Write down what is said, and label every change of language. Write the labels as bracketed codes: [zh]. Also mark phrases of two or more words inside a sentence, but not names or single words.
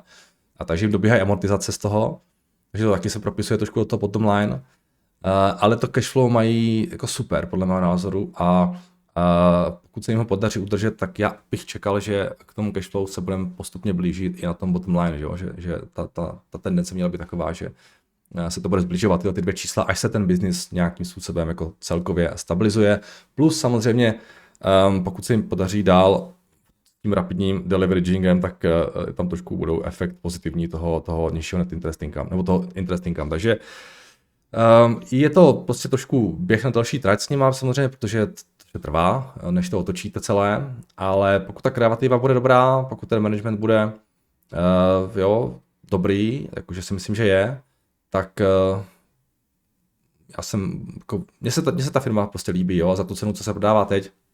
[cs] A takže jim dobíhají amortizace z toho, takže to taky se propisuje trošku do toho [en] bottom line, [cs] ale to cashflow mají jako super, podle mého názoru, a pokud se jim ho podaří udržet, tak já bych čekal, že k tomu cashflow se budeme postupně blížit i na tom [en] bottom line, [cs] že ta tendence měla být taková, že se to bude zbližovat, ty dvě čísla, až se ten biznis nějakým způsobem jako celkově stabilizuje. Plus samozřejmě, pokud se jim podaří dál tím rapidním deleveragingem, tak tam trošku budou efekt pozitivní toho nižšího [en] net interest income, [cs] nebo toho [en] interest income. [cs] Takže je to prostě trošku běh na další trať s nima samozřejmě, protože to trvá, než to otočíte celé, ale pokud ta kreativa bude dobrá, pokud ten management bude dobrý, jakože si myslím, že je, tak mně se ta firma prostě líbí, jo, za tu cenu, co se prodává teď.